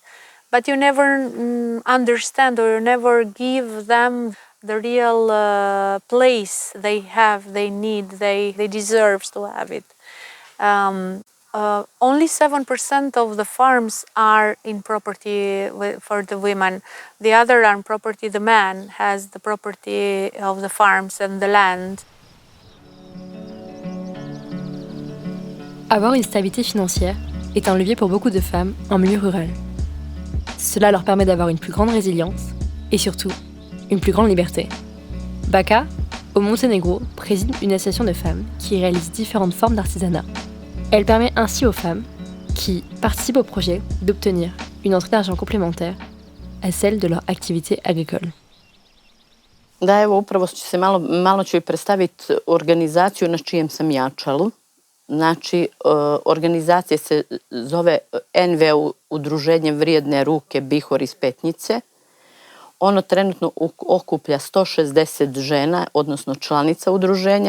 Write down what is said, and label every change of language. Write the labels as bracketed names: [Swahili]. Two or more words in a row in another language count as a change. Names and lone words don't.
[English] But you never understand, or you never give them the real place they have, they need, they deserve to have it. Only 7% of the farms are in property for the women. The other are in property, the man has the property of the farms and the land. [French] Avoir une stabilité financière est un levier pour beaucoup de femmes en milieu rural. Cela leur permet d'avoir une plus grande résilience et surtout une plus grande liberté. Baka, au Monténégro, préside une association de femmes qui réalise différentes formes d'artisanat. Elle permet ainsi aux femmes qui participent au projet d'obtenir une entrée d'argent complémentaire à celle de leur activité agricole. [Serbian] Da, evo, upravo malo ću predstaviti organizaciju na čijem sam ja čelu. Znači, organizacija se zove NVO, Udruženje vrijedne ruke Bihor iz Petnice. Ono trenutno okuplja 160 žena, odnosno članica udruženja.